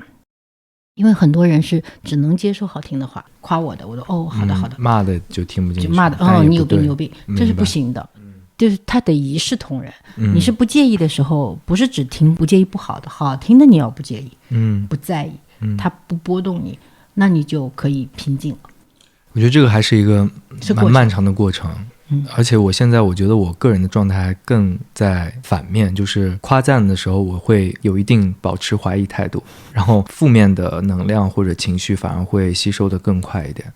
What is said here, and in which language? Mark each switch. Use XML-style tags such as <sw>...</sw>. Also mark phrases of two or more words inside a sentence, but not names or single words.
<zh>因為很多人是只能接受好听的話，誇我的，我说好的好的，罵的就聽不進去，就罵的你有病，這是不行的。就是他得一視同仁，你是不介意的時候，不是只聽不介意不好的，好聽的你要不介意，不在意，他不波動你，那你就可以平靜了。我覺得這個還是一個蠻漫長的過程。而且我現在我覺得我個人的狀態還更在反面，就是誇讚的時候我會有一定保持懷疑態度，然後負面的能量或者情緒反而會吸收得更快一點。</zh>